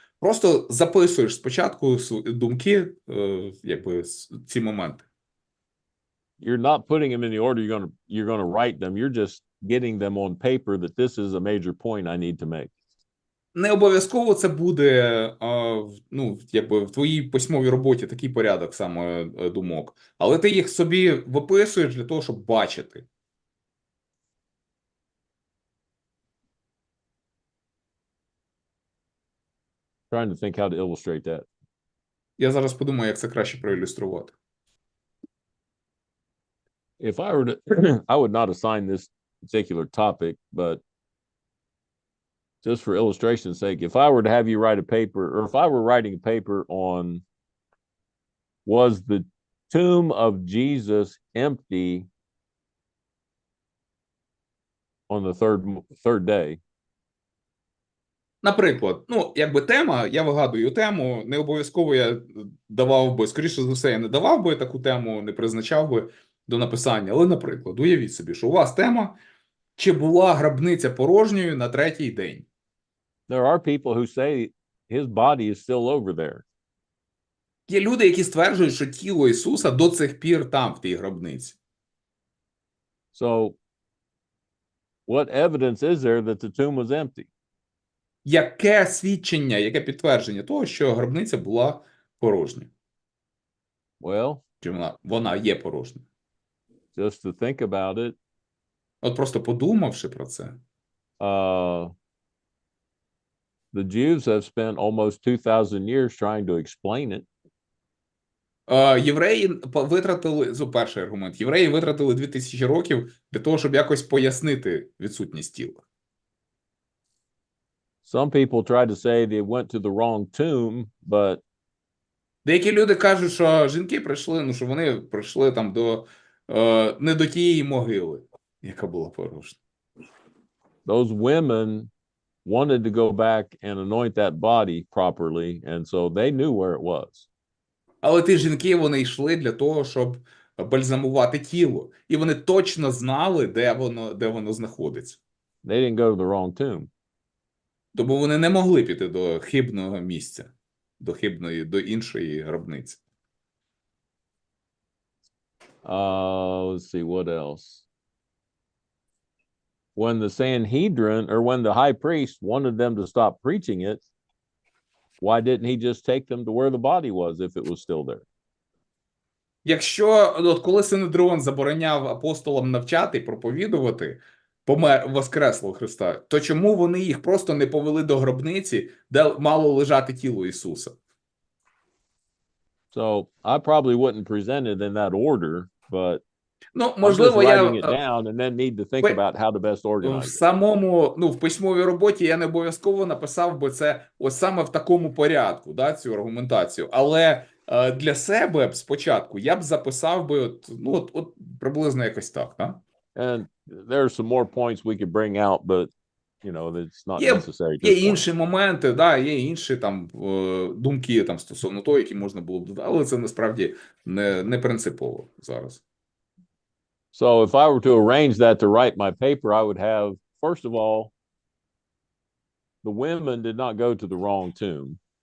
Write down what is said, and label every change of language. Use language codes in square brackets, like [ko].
[uk] Просто записуєш спочатку думки, якби ці моменти. [en] You're not putting them in the order you're going to write them. You're just getting them on paper that this is a major point I need to make. [uk] Не обов'язково це буде, якби в твоїй письмовій роботі такий порядок саме думок, але ти їх собі виписуєш для того, щоб бачити. [en] Trying to think how to illustrate that. [uk] Я зараз подумаю, як це краще проілюструвати. [en] If I were to, I would not assign this particular topic, but just for illustration's sake, if I were to have you write a paper, or if I were writing a paper on, was the tomb of Jesus empty on the third day? [uk] Наприклад, якби тема, я вигадую тему, не обов'язково я давав би, скоріше за все, я не давав би таку тему, не призначав би до написання, але, наприклад, уявіть собі, що у вас тема, чи була гробниця порожньою на третій день? [en] There are people who say his body is still over there. [uk] Є люди, які стверджують, що тіло Ісуса до цих пір там, в тій гробниці. [en] So what evidence is there that the tomb was empty? [uk] Яке свідчення, яке підтвердження того, що гробниця була порожня? [en] Well, [uk] Чи вона є порожня? [en] just to think about it, [uk] От просто подумавши про це, [en] the Jews have spent almost 2,000 years trying to explain it. [uk] Євреї витратили, перший аргумент, євреї витратили 2000 років для того, щоб якось пояснити відсутність тіла. [en] Some people try to say they went to the wrong tomb, but [uk] Деякі люди кажуть, що жінки прийшли, ну, що вони прийшли там до, не до тієї могили, яка була порожня. [en] those women wanted to go back and anoint that body properly, and so they knew where it was. [uk] Але ті жінки, вони йшли для того, щоб бальзамувати тіло. І вони точно знали, де воно знаходиться. [en] They didn't go to the wrong tomb. [uk] Тому вони не могли піти до хибного місця, до іншої гробниці. [en] Let's see, what else? When the Sanhedrin, or when the high priest wanted them to stop preaching it, why didn't he just take them to where the body was if it was still there? [uk] Якщо, от коли Синедріон забороняв апостолам навчати, проповідувати, воскреслого Христа, то чому вони їх просто не повели до гробниці, де мало лежати тіло Ісуса? [en] So I probably wouldn't present it in that order, but [uk] Ну, [en] I'm just [uk] можливо, [en] writing it [uk] я [en] down and then need to think Wait. about how to best [uk] в [en] organize it. [uk] самому, в письмовій роботі я не обов'язково написав би це ось саме в такому порядку, да, цю аргументацію. Але для себе спочатку я б записав би от приблизно якось так, да? [en] And there are some more points we could bring out, but you know, it's not [uk] Є, [en] necessary. at [uk] є [en] this point. [uk] інші моменти, да, є інші там думки там стосовно того, які можна було б додати, але це насправді не принципово зараз. [en] So if I were to arrange that to write my paper, I would have, first of all, the women did not go to the wrong tomb.